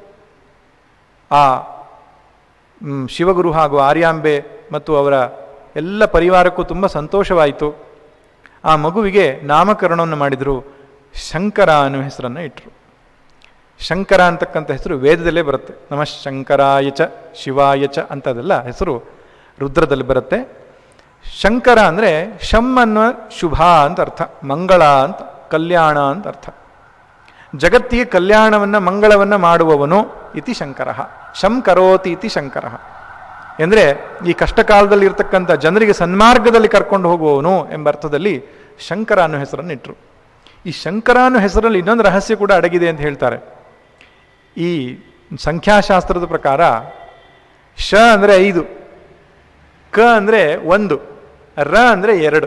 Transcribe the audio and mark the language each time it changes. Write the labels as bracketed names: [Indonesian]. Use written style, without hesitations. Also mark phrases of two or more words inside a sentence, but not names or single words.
[Kannada] ಆ ಶಿವಗುರು ಹಾಗೂ ಆರ್ಯಾಂಬೆ ಮತ್ತು ಅವರ ಎಲ್ಲ ಪರಿವಾರಕ್ಕೂ ತುಂಬ ಸಂತೋಷವಾಯಿತು. ಆ ಮಗುವಿಗೆ ನಾಮಕರಣವನ್ನು ಮಾಡಿದರು, ಶಂಕರ ಅನ್ನುವ ಹೆಸರನ್ನು ಇಟ್ಟರು. ಶಂಕರ ಅಂತಕ್ಕಂಥ ಹೆಸರು ವೇದದಲ್ಲೇ ಬರುತ್ತೆ. [Sanskrit] ನಮಃ ಶಂಕರಾಯ ಚ ಶಿವಾಯ ಚ [Kannada] ಅಂತದೆಲ್ಲ ಹೆಸರು ರುದ್ರದಲ್ಲಿ ಬರುತ್ತೆ. ಶಂಕರ ಅಂದರೆ ಶಂ ಅನ್ನುವ ಶುಭ ಅಂತ ಅರ್ಥ, ಮಂಗಳ ಅಂತ, ಕಲ್ಯಾಣ ಅಂತ ಅರ್ಥ. ಜಗತ್ತಿಗೆ ಕಲ್ಯಾಣವನ್ನು ಮಂಗಳವನ್ನು ಮಾಡುವವನು [Sanskrit] ಇತಿ ಶಂಕರ, ಶಂ ಕರೋತಿ ಇತಿ ಶಂಕರ. [Kannada] ಎಂದರೆ ಈ ಕಷ್ಟ ಕಾಲದಲ್ಲಿ ಇರ್ತಕ್ಕಂಥ ಜನರಿಗೆ ಸನ್ಮಾರ್ಗದಲ್ಲಿ ಕರ್ಕೊಂಡು ಹೋಗುವವನು ಎಂಬ ಅರ್ಥದಲ್ಲಿ ಶಂಕರ ಅನ್ನೋ ಹೆಸರನ್ನು ಇಟ್ಟರು. ಈ ಶಂಕರ ಅನ್ನೋ ಹೆಸರಲ್ಲಿ ಇನ್ನೊಂದು ರಹಸ್ಯ ಕೂಡ ಅಡಗಿದೆ ಅಂತ ಹೇಳ್ತಾರೆ. ಈ ಸಂಖ್ಯಾಶಾಸ್ತ್ರದ ಪ್ರಕಾರ ಶ ಅಂದರೆ 5, ಕ ಅಂದರೆ 1, ರ ಅಂದರೆ 2.